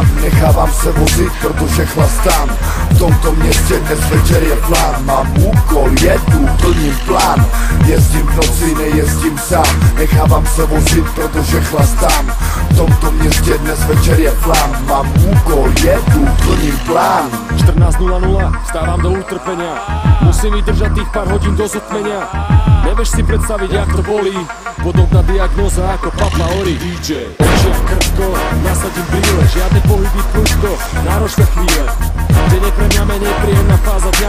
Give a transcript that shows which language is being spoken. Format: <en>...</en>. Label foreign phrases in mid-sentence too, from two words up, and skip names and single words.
<cs>Nechávám se vozit, protože chlastám. V tomto městě dnes večer je plán. Mám úkol, jedu, plním plán. Jezdím v noci, nejezdím sám. Nechávám se vozit, protože chlastám. V tomto městě dnes večer je plán. Mám úkol, jedu, plním plán.</cs> <sk>14:00, vstávam do utrpenia. Musím vydržať tých pár hodín do zotmenia. Nevieš si predstaviť, jak to bolí. Podobná diagnóza ako Papa Ory. DJ očie v krtko, nasadím brýle. Žiadne pohyby prudko, náročné chvíle. Deň je pre mňa menej príjemná fáza dňa.</sk>